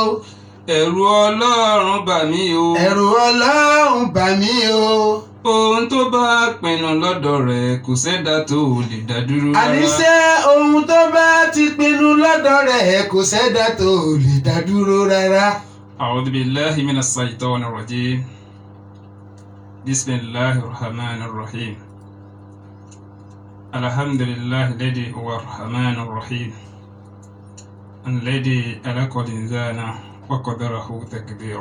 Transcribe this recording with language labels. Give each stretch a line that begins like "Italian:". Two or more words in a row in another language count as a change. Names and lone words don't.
Yoruba: ẹ̀rù ọlọ́run bà mí o Ẹ̀rù Ọlọ́run bà mí o. ohun tó bá pinnu lọ́dọ̀ rẹ̀ kò sẹ́dá tó lè dá dúró rárá. Àníṣe ohun tó bá ti pinnu lọ́dọ̀ rẹ̀ kò sẹ́dá tó lè dá dúró rárá.
Arabic: أعوذ بالله من الشيطان الرجيم. بسم الله الرحمن الرحيم. الحمد لله الذي هو الرحمن الرحيم. الذي خلق الإنسان وقدره تقديرا.